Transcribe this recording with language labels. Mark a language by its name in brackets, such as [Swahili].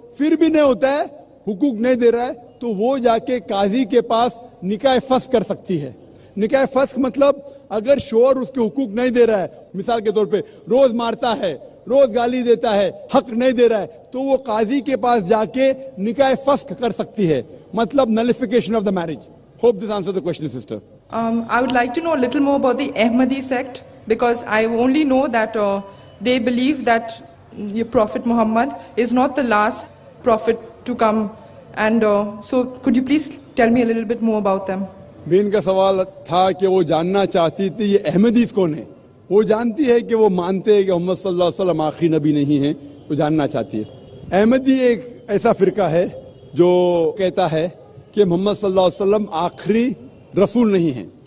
[Hindi] फिर भी नहीं होता है, हुकूक नहीं दे रहा है, तो वो जाके काजी के पास निकाह फस्ख कर सकती है. निकाह फस्ख मतलब अगर शोहर उसके हुकूक नहीं दे रहा है, मिसाल के तौर पे रोज मारता है, रोज गाली देता है, हक नहीं दे रहा है, तो वो काजी के पास जाके निकाह फस्ख कर सकती है. [English] मतलब nullification of the marriage. Hope this answer the question sister. I would like to know a little more about the Ahmadi sect, because I only know that they believe that your Prophet Muhammad is not the last prophet to come, and so could you please tell me a little bit more about them? [Hindi] बहन का सवाल था कि वो जानना चाहती थी ये अहमदीस कौन है. वो जानती है कि वो मानते हैं कि मोहम्मद सल्लल्लाहु अलैहि वसल्लम आखिरी नबी नहीं है, वो जानना चाहती है. अहमदी एक ऐसा फिरका है जो कहता है कि मोहम्मद सल्लल्लाहु अलैहि वसल्लम आखिरी रसूल नहीं है.